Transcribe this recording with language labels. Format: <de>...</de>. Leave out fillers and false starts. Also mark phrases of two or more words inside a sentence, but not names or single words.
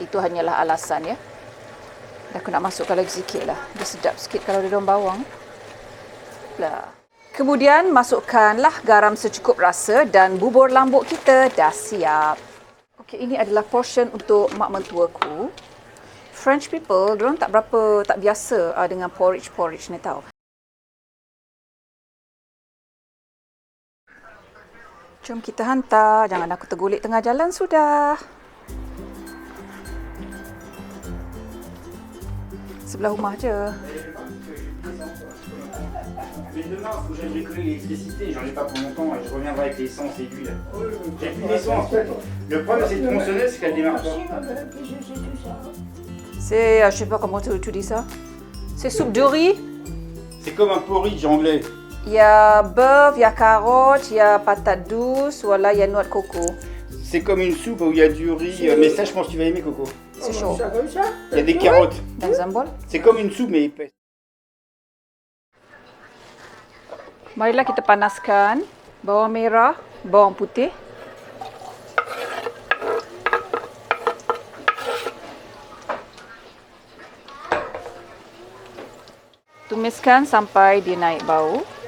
<ms>Itu hanyalah alasan ya. Aku nak masukkan lagi sikit lah. Dia sedap sikit kalau ada daun bawang. Lah. Kemudian masukkanlah garam secukup rasa dan bubur lambuk kita dah siap. Okey, ini adalah portion untuk mak mentuaku.</ms> <en>French people,</en> <ms>diorang tak biasa dengan porridge ni tau. Jom kita hantar. Jangan aku tergulik tengah jalan sudah. Sebelah rumah je.</ms> <fr>Mais demain, il faut que j'aille récupérer l'électricité, j'en ai pas pour longtemps et je reviendrai avec l'essence et l'huile. J'ai plus d'essence. Le problème de cette tronçonneuse, c'est qu'elle démarre pas. C'est, je sais pas comment tu dis ça. C'est soupe de riz. C'est comme un porridge anglais. Il y a bœuf, il y a carottes, il y a patates douces, voilà, il y a noix de coco. C'est comme une soupe où il y a du riz, mais ça je pense que tu vas aimer Coco. C'est chaud. Il y a des carottes. Dans un bol. C'est comme une soupe mais épaisse.</fr> <ms>Marilah kita panaskan bawang merah, bawang putih. Tumiskan sampai dia naik bau.</ms>